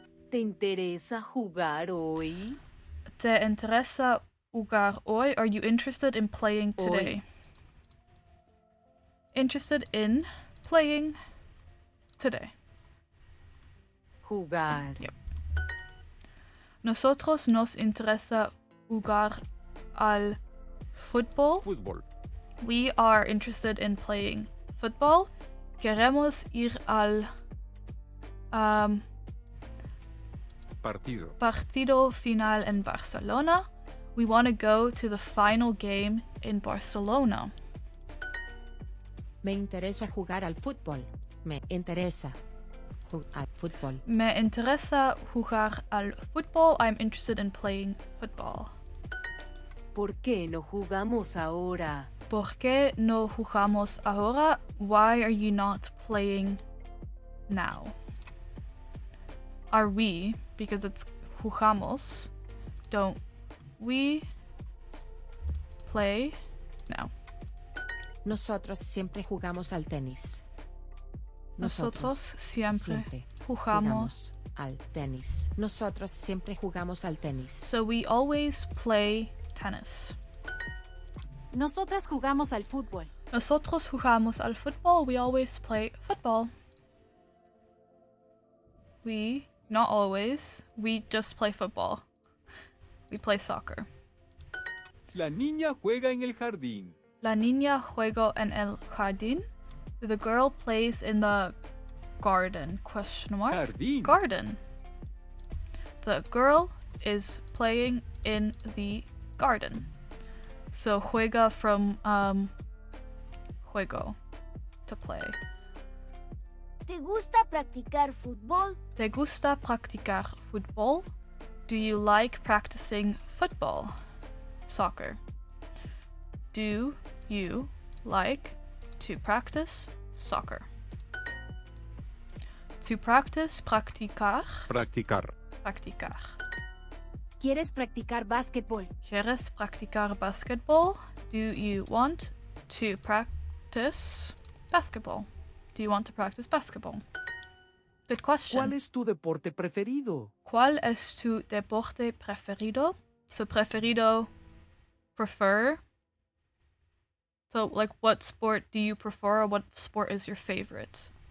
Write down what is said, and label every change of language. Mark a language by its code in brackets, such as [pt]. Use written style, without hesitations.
[es] ¿Te interesa jugar hoy? ¿Te interesa jugar hoy? [en] Are you interested in playing today? [es] Hoy. [en] Interested in playing today. [es] Jugar. [en] Yep. [es] Nosotros nos interesa jugar al fútbol. Fútbol. [en] We are interested in playing football. [es] Queremos ir al partido final en Barcelona. [en] We want to go to the final game in Barcelona. [es] Me interesa jugar al fútbol. Me interesa al fútbol. Me interesa jugar al fútbol. [en] I'm interested in playing football. [es] ¿Por qué no jugamos ahora? ¿Por qué no jugamos ahora? [en] Why are you not playing now? Are we, because it's jugamos, don't we play now? [es] Nosotros siempre jugamos al tenis. Nosotros siempre jugamos al tenis. Nosotros siempre jugamos al tenis. [en] So we always play tennis. [es] Nosotras jugamos al fútbol. Nosotros jugamos al fútbol. [en] We always play football. We, not always, we just play football. We play soccer. [es] La niña juega en el jardín. La niña juega en el jardín. [en] The girl plays in the garden. Question mark? [es] Jardín. [en] Garden. The girl is playing in the garden. So juega from juego, to play. [es] ¿Te gusta practicar fútbol? ¿Te gusta practicar fútbol? [en] Do you like practicing football? Soccer. Do you like to practice soccer? To practice, practicar. [es] Practicar. Practicar. ¿Quieres practicar básquetbol? ¿Quieres practicar basketball? [en] Do you want to practice basketball? Do you want to practice basketball? Good question. [es] ¿Cuál es tu deporte preferido? ¿Cuál es tu deporte preferido? [en] So preferido, prefer. So like what sport do you prefer, or what sport is your favorite?